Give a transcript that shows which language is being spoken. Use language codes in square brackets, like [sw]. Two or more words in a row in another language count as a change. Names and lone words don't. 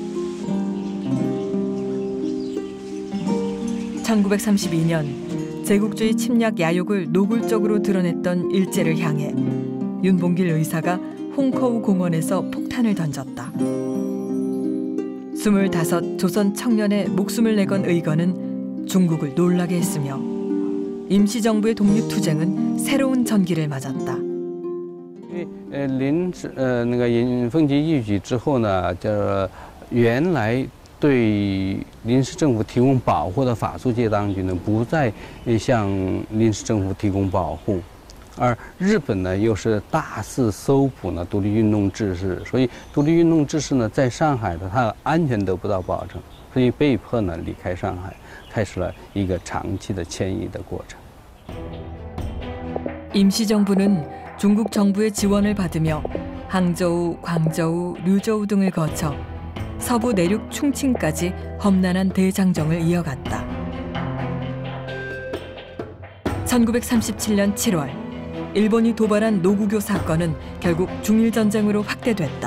[ko] 1932년 제국주의 침략 야욕을 노골적으로 드러냈던 일제를 향해 윤봉길 의사가 홍커우 공원에서 폭탄을 던졌다. 25 조선 청년의 목숨을 내건 의거는 중국을 놀라게 했으며 임시정부의 독립투쟁은 새로운 전기를 맞았다. [zh] 那个尹奉吉一举之后呢，原来对临时政府提供保护的法租界当局呢，不再向临时政府提供保护，而日本呢又是大肆搜捕呢独立运动志士，所以独立运动志士呢在上海的他安全得不到保证，所以被迫呢离开上海，开始了一个长期的迁移的过程。 [ko] 임시정부는 중국 정부의 지원을 받으며 항저우, 광저우, 류저우 등을 거쳐 서부 내륙 충칭까지 험난한 대장정을 이어갔다. 1937년 7월 일본이 도발한 노구교 사건은 결국 중일전쟁으로 확대됐다.